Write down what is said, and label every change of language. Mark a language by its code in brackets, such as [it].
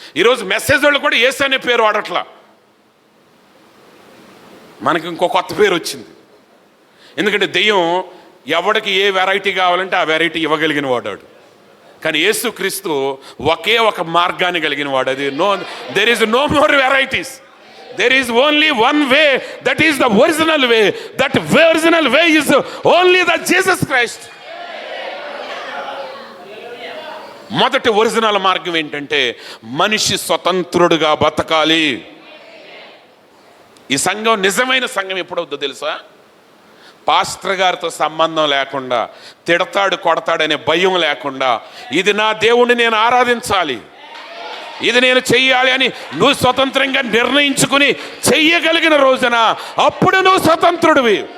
[te] ఈరోజు మెసేజ్ వాళ్ళు కూడా యేసు అనే పేరు వాడట్లా, మనకి ఇంకో కొత్త పేరు వచ్చింది. ఎందుకంటే దెయ్యం ఎవడికి ఏ వెరైటీ కావాలంటే ఆ వెరైటీ ఇవ్వగలిగిన వాడాడు. కానీ యేసుక్రీస్తు ఒకే ఒక మార్గాన్ని కలిగిన వాడు. అది [en] There is no more varieties. There is only one way, that is the original way. That original way is only the Jesus Christ. [te] మొదటి ఒరిజినల్ మార్గం ఏంటంటే మనిషి స్వతంత్రుడుగా బతకాలి. ఈ సంఘం నిజమైన సంఘం ఎప్పుడవుద్దో తెలుసా? పాస్టర్ గారితో సంబంధం లేకుండా, తిడతాడు కొడతాడనే భయం లేకుండా, ఇది నా దేవుణ్ణి నేను ఆరాధించాలి, ఇది నేను చెయ్యాలి అని నువ్వు స్వతంత్రంగా నిర్ణయించుకుని చెయ్యగలిగిన రోజున అప్పుడు నువ్వు స్వతంత్రుడివి.